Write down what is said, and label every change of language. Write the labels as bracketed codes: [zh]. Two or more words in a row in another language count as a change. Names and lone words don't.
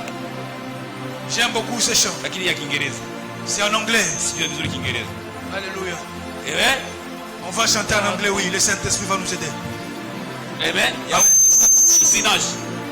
[fr] J'aime beaucoup ce chant. [sw] lakini ya Kiingereza. [fr] C'est en anglais. [sw] Sijui vizuri Kiingereza. [fr] Alléluia. Amen. On va chanter en anglais, oui. Le Saint-Esprit va nous aider. Amen. Amen. Sinaj.